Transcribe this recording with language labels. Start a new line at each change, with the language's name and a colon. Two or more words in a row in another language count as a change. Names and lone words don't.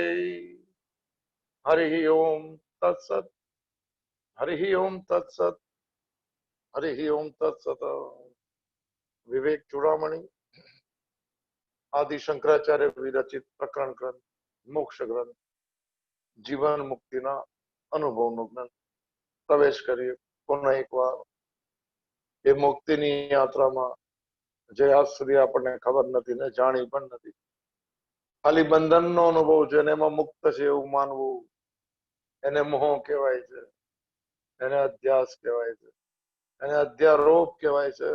Sanskrit: हरिः ओम तत्सत् हरिः ओम तत्सत् हरिः ओम तत्सत्।
Gujarati: વિવેક ચૂડામણિ આદિ શંકરાચાર્ય વિરચિત પ્રકરણ ગ્રંથ મોક્ષ ગ્રંથ જીવન મુક્તિના અનુભવનો ગ્રંથ પ્રવેશ કરીએ પુનઃ એકવાર એ મુક્તિની યાત્રામાં જે આજ સુધી આપણને ખબર નથી ને જાણી પણ નથી. ખાલી બંધનનો અનુભવ છે ને એમાં મુક્ત છે એવું માનવું એને મોહ કહેવાય છે, એને અધ્યાસ કહેવાય છે, એને અધ્યારોપ કહેવાય છે.